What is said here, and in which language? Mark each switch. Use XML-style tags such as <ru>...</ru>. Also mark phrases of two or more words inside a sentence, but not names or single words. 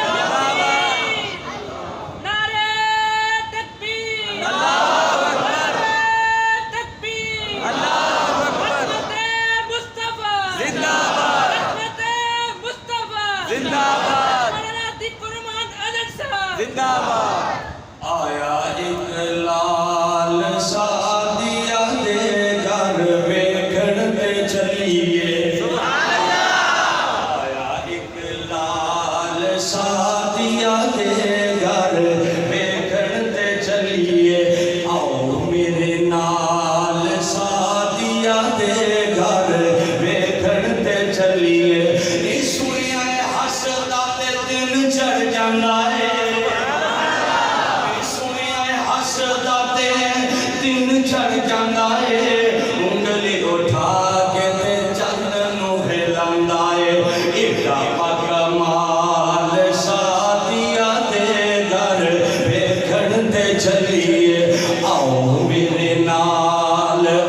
<ur>نعرہ تکبیر اللہ اکبر تکبیر اللہ اکبر رحمت مصطفیٰ زندہ باد رحمت مصطفیٰ زندہ باد مولانا عتیق الرحمان اظہر صاحب زندہ باد</ur> <pa>آیا ایک لال سادیا دے گھر ویکھن تے چلیے آیا ایک لال سادیا دے گھر ویکھن تے چلیے آؤ میرے نال سادیا دے گھر ویکھن تے چلیے نی سنیا ہسدا تے دل چڑھ جاندا ہے دن چڑھ جاندا ہے انگلی اٹھا کے تے چند نو ہلاندا ہے ایڈا کمال سادیا دے گھر ویکھن تے چلیے آؤ میرے نال</pa>